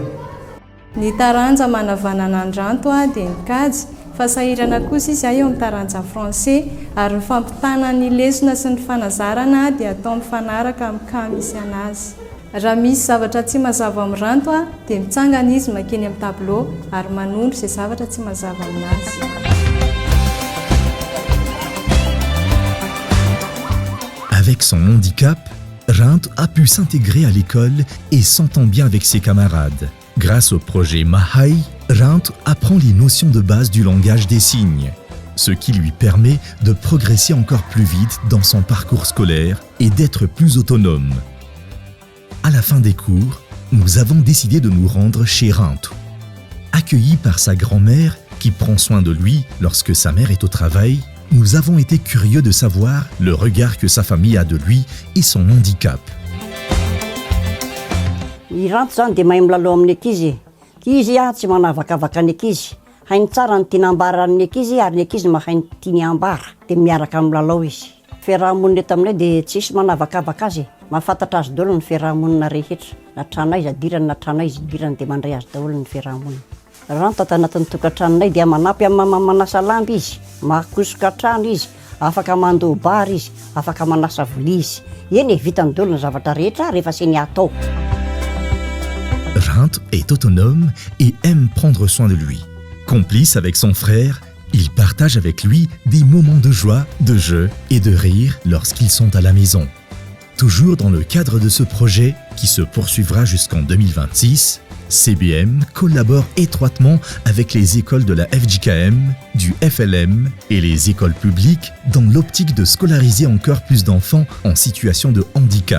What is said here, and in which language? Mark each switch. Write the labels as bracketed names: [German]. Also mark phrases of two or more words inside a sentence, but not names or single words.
[Malagasy] Ny taranja manavanana ny Ranto dia nikajy, fa sahirana kosa izy eo amin'ny taranja français ary ny fampitana ny lesona sy ny fanazarana dia atao mifanaraka amin'ny cas misy anazy. Raha misy zavatra tsy mazava amin'ny Ranto dia mitsangana izy makeny amin'ny tableau ary manondro izay zavatra tsy mazava aminazy. [French] Avec son handicap, Ranto a pu s'intégrer à l'école et s'entend bien avec ses camarades. Grâce au projet Mahai, Ranto apprend les notions de base du langage des signes, ce qui lui permet de progresser encore plus vite dans son parcours scolaire et d'être plus autonome. À la fin des cours, nous avons décidé de nous rendre chez Ranto. Accueilli par sa grand-mère qui prend soin de lui lorsque sa mère est au travail, nous avons été curieux de savoir le regard que sa famille a de lui et son handicap. [Malagasy] I Ranto zany dia mahay milalao amin'ny ankizy. Izy tsy manavakavaka ny ankizy. Hainy tsara ny tiana ambara ny ankizy ary ny ankizy mahay ny tiany ambara dia miaraka milalao izy. Fiarahamonina eto aminay dia tsisy manavakavaka azy. Mahafantatra azy daholo ny fiarahamonina rehetra. Na tranay izy adirany na tranay izy idirany dia mandray azy daholo ny fiarahamonina. Ranto ato anatin'ny tokantranonay dia manampy amin'ny manasa lamba izy, makosoka trano izy, afaka mandoa bary izy, afaka manasa vilia izy. Eny vitany daholo ny zavatra rehetra rehefa seny atao. [French] Ranto est autonome et aime prendre soin de lui. Complice avec son frère, il partage avec lui des moments de joie, de jeu et de rire lorsqu'ils sont à la maison. Toujours dans le cadre de ce projet qui se poursuivra jusqu'en 2026, CBM collabore étroitement avec les écoles de la FGKM, du FLM et les écoles publiques dans l'optique de scolariser encore plus d'enfants en situation de handicap.